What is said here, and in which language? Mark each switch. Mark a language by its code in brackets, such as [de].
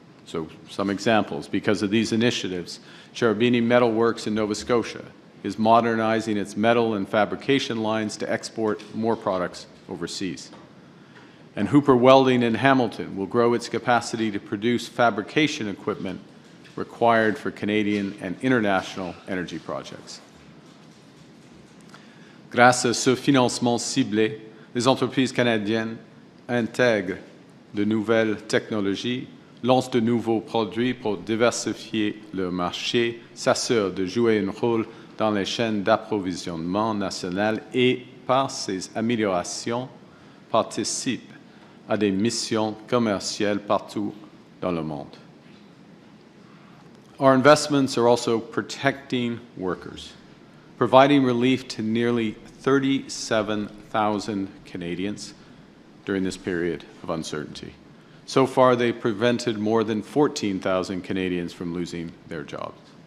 [en] So some examples. Because of these initiatives, Cherubini Metal Works in Nova Scotia is modernizing its metal and fabrication lines to export more products overseas. And Hooper Welding in Hamilton will grow its capacity to produce fabrication equipment required for Canadian and international energy projects. [fr] Grâce à ce financement ciblé, les entreprises canadiennes intègrent de nouvelles technologies, lancent de nouveaux produits pour diversifier leur marché, s'assurent de jouer un rôle dans les chaînes d'approvisionnement nationales et, par ces améliorations, participent à des missions commerciales partout dans le monde. [en] Our investments are also protecting workers, providing relief to nearly 37,000 Canadians during this period of of uncertainty. So far, they've prevented more than 14,000 Canadians from losing their jobs.